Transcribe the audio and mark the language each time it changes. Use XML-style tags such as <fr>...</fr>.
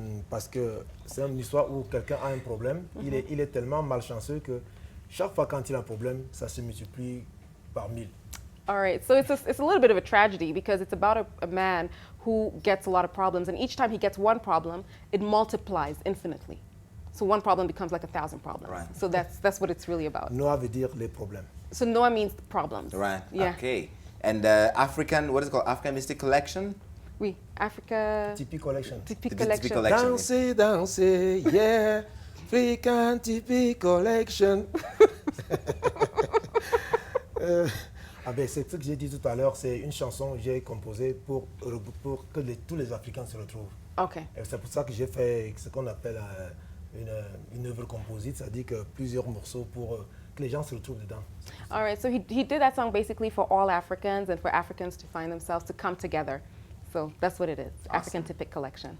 <fr>Parce que c'est une histoire où quelqu'un a un problème. Il est tellement malchanceux que chaque fois quand il a un problème, ça se multiplie par 1000.</fr> <en>All right, so it's a little bit of a tragedy because it's about a man who gets a lot of problems, and each time he gets one problem, it multiplies infinitely. So one problem becomes like 1,000 problems. Right. So that's what it's really about.</en> <fr>Noah veut dire les problèmes.</fr> <en>So Noah means problems. Right. Yeah. Okay. And African, what is it called? African Mystic Collection?</en> <fr>Oui, Africa.</fr> <en>Tipeee Collection. Tipeee The collection. Tipeee collection.</en> <fr>Danser, danser,</fr> <en>yeah. African Tipeee Collection.</en> <fr>Ah ben, c'est ce que j'ai dit tout à l'heure, c'est une chanson que j'ai composée pour que tous les Africains se retrouvent.</fr> <en>Okay.</en> <fr>Et c'est pour ça que j'ai fait ce qu'on appelle une œuvre composite, c'est-à-dire que plusieurs morceaux pour que les gens se retrouvent dedans.</fr> <en>All right, so he did that song basically for all Africans and for Africans to find themselves, to come together. So that's what it is, African Typic Collection.</en>